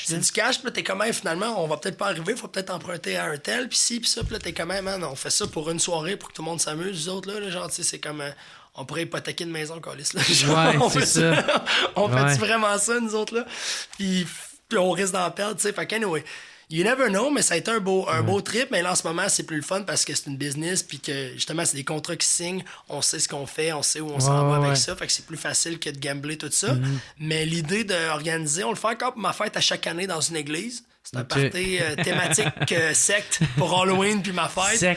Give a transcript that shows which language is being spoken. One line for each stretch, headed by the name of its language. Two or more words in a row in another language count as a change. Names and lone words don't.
French: C'est du cash, puis là, t'es quand même, finalement, on va peut-être pas arriver, faut peut-être emprunter à un tel, puis ci, puis ça, puis là, t'es quand même, man, on fait ça pour une soirée pour que tout le monde s'amuse, les autres, là, genre, tu sais, c'est comme, on pourrait hypothéquer une maison, câlisse, là. Genre, c'est ça. On fait vraiment ça, nous autres, là? Puis on risque d'en perdre, tu sais, fait qu'anyway.
English: You never know,
French: mais ça a été un beau trip, mais là, en ce moment, c'est plus le fun parce que c'est une business, puis que, justement, c'est des contrats qui signent, on sait ce qu'on fait, on sait où on s'en va avec ça, fait que c'est plus facile que de gambler tout ça. Mais l'idée d'organiser, on le fait encore pour ma fête à chaque année dans une église. C'est un party thématique secte pour Halloween puis ma fête.